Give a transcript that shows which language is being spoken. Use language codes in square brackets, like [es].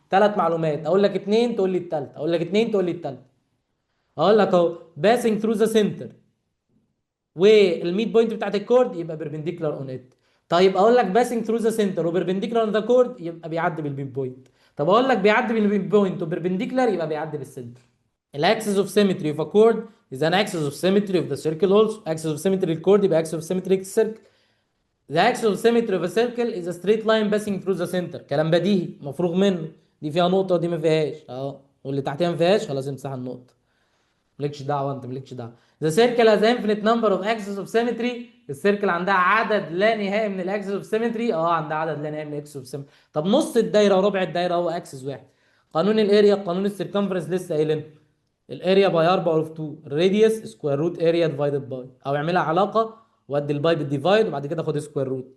[ar] ثلاث معلومات، اقول لك اتنين تقول لي التالتة، اقول لك اتنين تقول لي التالتة. اقول لك اهو باسنج ثرو ذا سنتر والميد بوينت بتاعت الكورد يبقى بيربنديكولار اون ات. طيب اقول لك باسنج ثرو ذا سنتر وبيربنديكولار اون ذا كورد يبقى بيعدي بالميد بوينت. طب اقول لك بيعدي بالميد بوينت وبيربنديكولار يبقى بيعدي بالسنتر. [en] الاكسس of symmetry of a chord is an axis of symmetry of the circle also. axis of symmetry الكورد يبقى axis of symmetry السيركل. The axis of symmetry of a circle is a straight line passing through the center. [ar] كلام بديهي مفروغ منه. دي فيها نقطة ودي ما فيهاش اهو، واللي تحتها ما فيهاش، خلاص امسح النقطة. مالكش دعوة، انت مالكش دعوة. [en] The circle has infinite number of axes of symmetry. [ar] السيركل عندها عدد لا نهائي من الاكسس اوف سيمتري. عندها عدد لا نهائي من الاكسس اوف سيمتري. طب نص الدايرة وربع الدايرة هو اكسس واحد. قانون الاريا، قانون السيركمفرنس لسه قايلينه. الاريا باي 4 اوف 2، الراديوس سكوير روت اريا ديفايدد باي، او اعملها علاقه وادي الباي بالديفايد وبعد كده خد سكوير روت.